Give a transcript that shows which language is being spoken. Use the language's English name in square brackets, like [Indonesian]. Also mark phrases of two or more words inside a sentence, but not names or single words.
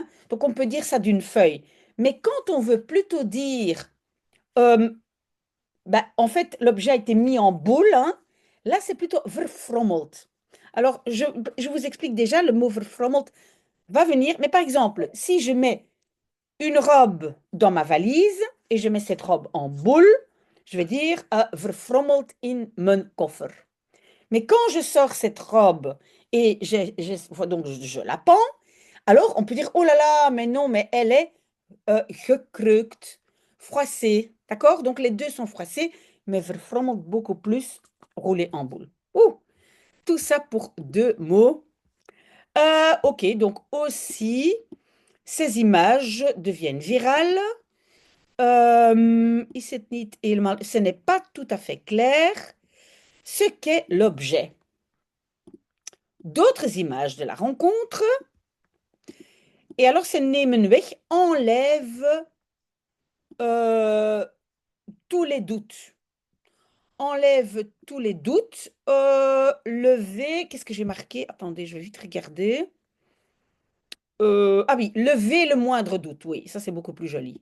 [French] Donc on peut dire ça d'une feuille. Mais quand on veut plutôt dire, en fait, l'objet a été mis en boule, hein, là c'est plutôt verfrommeld. Alors je vous explique déjà, le mot verfrommeld va venir. Mais par exemple, si je mets une robe dans ma valise et je mets cette robe en boule, je vais dire [Dutch] verfrommeld in mijn koffer. [French] Mais quand je sors cette robe et donc je la pends, alors on peut dire, oh là là, mais non, mais elle est gekreukt, froissée. D'accord? Donc les deux sont froissés, mais verfrommeld beaucoup plus roulé en boule. Ouh, tout ça pour deux mots. Ok, donc aussi, ces images deviennent virales. Ce n'est pas tout à fait clair ce qu'est l'objet. D'autres images de la rencontre. Et alors, c'est [Dutch] nemen weg, [French] enlève tous les doutes. Enlève tous les doutes. Lever, qu'est-ce que j'ai marqué? Attendez, je vais vite regarder. Oui, lever le moindre doute. Oui, ça c'est beaucoup plus joli.